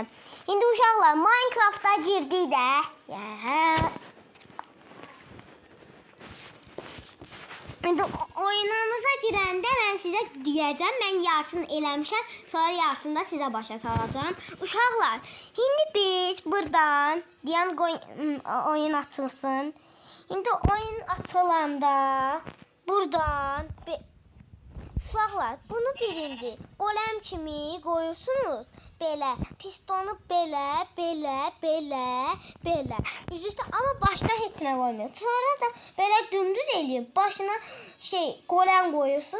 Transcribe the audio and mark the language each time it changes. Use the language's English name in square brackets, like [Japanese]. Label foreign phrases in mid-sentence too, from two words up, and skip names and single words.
[Azerbaijani] Şimdi uşaqlar Minecraft'a girdik də. Şimdi oyunumuza girəndə [Turkish] ben size diyeceğim. [Azerbaijani] Ben yarısını eləmişəm. Sonra yarısını da size başa salacağım. Uşaqlar, şimdi biz buradan deyən oyun açılsın. Şimdi oyun açılanda buradan uşaqlar bunu birinci golem kimi qoyursunuz. Belə pistonu belə üzüstə, amma başda heç nə qoymuyor. Sonra da belə dümdüz eləyib başına golem qoyursunuz.